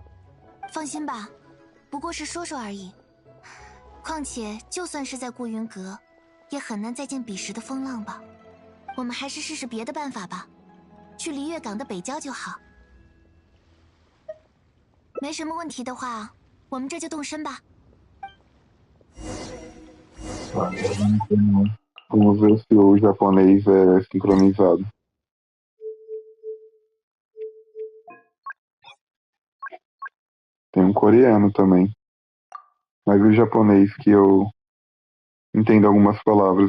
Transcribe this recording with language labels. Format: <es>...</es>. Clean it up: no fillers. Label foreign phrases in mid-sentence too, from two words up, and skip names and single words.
<zh>放心吧，不过是说说而已。况且就算是在孤云阁，也很难再见彼时的风浪吧。我们还是试试别的办法吧，去璃月港的北郊就好。没什么问题的话，我们这就动身吧。</zh> <pt>Vamos ver se o japonês é sincronizado. Tem coreano também. Mas o japonês que eu entendo algumas palavras.</pt>